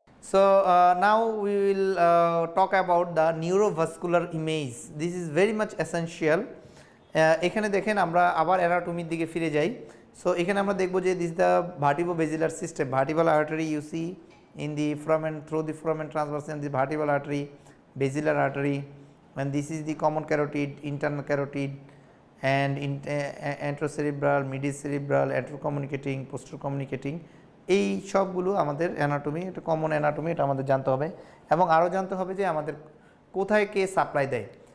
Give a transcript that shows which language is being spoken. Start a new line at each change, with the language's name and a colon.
English: So now we will talk about the neurovascular image. This is very much essential.
Bangla: এখানে দেখেন আমরা আবার অ্যানাটমির দিকে ফিরে যাই।
English: so
Bangla: এখানে আমরা দেখব যে
English: This the vertebrobasilar system, vertebral artery you see in the foramen, through the foramen transverse and the vertebral artery, basilar artery, and this is the common carotid, internal carotid, and anterocerebral, midcerebral, anterocommunicating, posterocommunicating.
Bangla: এই সবগুলো আমাদের anatomy, এটা common anatomy, এটা আমাদের জানতে হবে এবং আরও জানতে হবে যে আমাদের কোথায় কে সাপ্লাই দেয়।